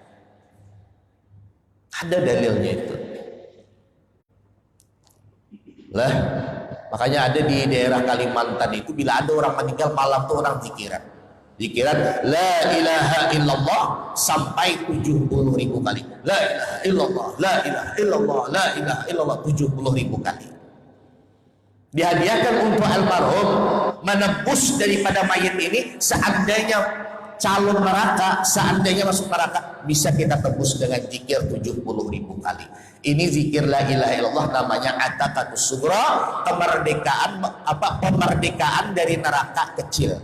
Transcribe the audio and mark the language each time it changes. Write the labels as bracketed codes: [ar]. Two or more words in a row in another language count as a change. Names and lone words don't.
[id] Ada dalilnya itu. Lah, makanya ada di daerah Kalimantan itu bila ada orang meninggal malam tuh orang zikiran [ar] لا إله إلا الله [id] sampai 70.000 kali. [ar] لا إله إلا الله لا إله إلا الله لا إله إلا الله 70.000 kali. [id] Dihadiahkan untuk almarhum menebus daripada mayat ini. Seandainya calon neraka, seandainya masuk neraka, bisa kita tebus dengan zikir 70.000 kali. Ini zikir [ar] لا إله إلا الله [id] namanya [ar] العتاقة الصغرى, [id] pemerdekaan dari neraka kecil.